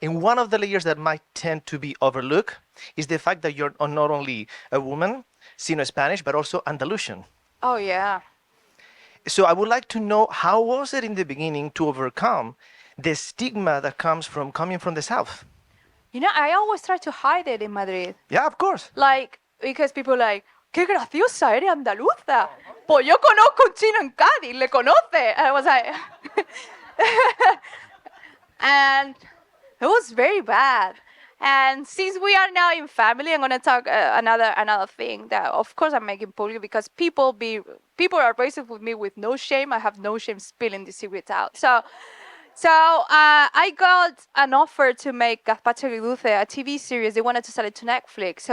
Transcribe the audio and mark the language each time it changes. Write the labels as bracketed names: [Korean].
[English] And one of the layers that might tend to be overlooked is the fact that you're not only a woman, Sino-Spanish, but also Andalusian. Oh, yeah. So I would like to know, how was it in the beginning to overcome the stigma that comes from coming from the South? You know, I always try to hide it in Madrid. Yeah, of course. Like, because people like, [Spanish] qué graciosa, eres andaluza. Pues yo conozco un chino en Cádiz, le conoce. [English] And I was like, and it was very bad. And since we are now in family, I'm gonna talk another thing that, of course, I'm making public because people are racist with me with no shame. I have no shame spilling the secrets out. So I got an offer to make Gazpacho y Dulce, a TV series. They wanted to sell it to Netflix.